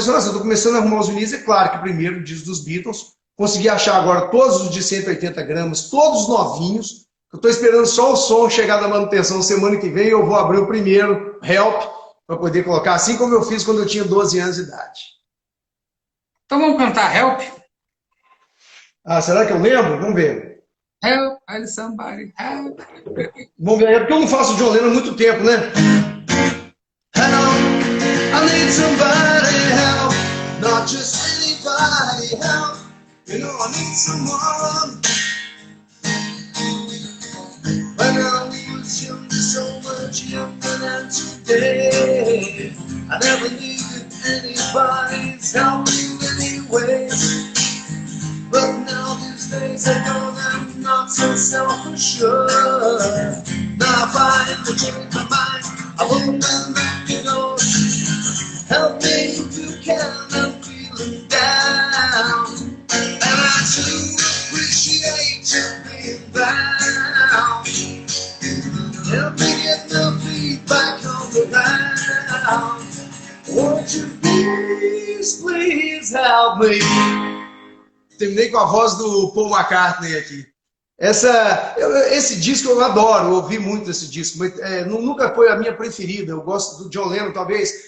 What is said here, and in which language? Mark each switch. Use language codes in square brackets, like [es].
[pt] Estou começando a arrumar os vinis. É claro que primeiro disco dos Beatles. Consegui achar agora todos os de 180 gramas, todos novinhos. Eu estou esperando só o som chegar da manutenção semana que vem. Eu vou abrir o primeiro, Help, para poder colocar, assim como eu fiz quando eu tinha 12 anos de idade. Então vamos cantar Help? Ah, será que eu lembro? Vamos ver. [en] Help, I need somebody, help. [pt] Vamos ver, é porque eu não faço John Lennon há muito tempo, né? [en] Help, I need somebody help, not just anybody help. You know I need someone. When I was young, so much younger than today, I never needed anybody's help in any way. But now these days I know that I'm not so self-assured. Now if I ever change my mind, I won't let you go. Help me if you can, I'm feeling down. And I do appreciate you being down. Help me get my feet back on the ground. Won't you please help me? [pt] Terminei com a voz do Paul McCartney aqui. Esse disco eu adoro, eu ouvi muito esse disco, mas nunca foi a minha preferida. Eu gosto do John Lennon, talvez.